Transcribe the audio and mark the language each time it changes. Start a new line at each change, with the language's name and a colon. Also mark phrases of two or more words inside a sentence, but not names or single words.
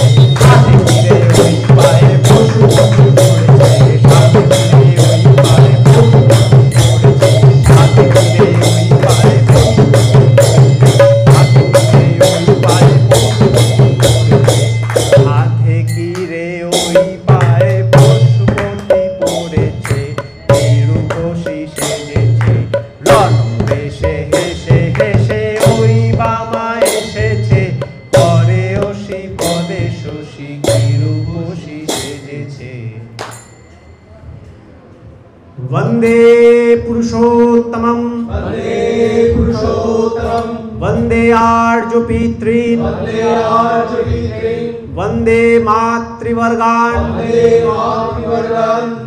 Bangla: সাধে কি রে ওই পায়ে পশুপতি পড়েছে, সাধে কি রে ওই পায়ে পশুপতি পড়েছে, সাধে কি রে ওই পায়ে পশুপতি পড়েছে, সাধে কি রে ওই পায়ে পশুপতি পড়েছে, সাধে কি রে ওই পায়ে পশুপতি পড়েছে, কি রূপসী সেজেছে। বেশে হেসে হেসে ওই বামা এসেছে, পরে ওসি পদে শশী কি রূপসী সেজেছে।
Sanskrit: वंदे पुरुषोत्तमं वंदे पुरुषोत्तमं वंदे आर्य पितॄन् वंदे आर्य पितॄन् वंदे मातृवर्गान् वंदे मातृवर्गान्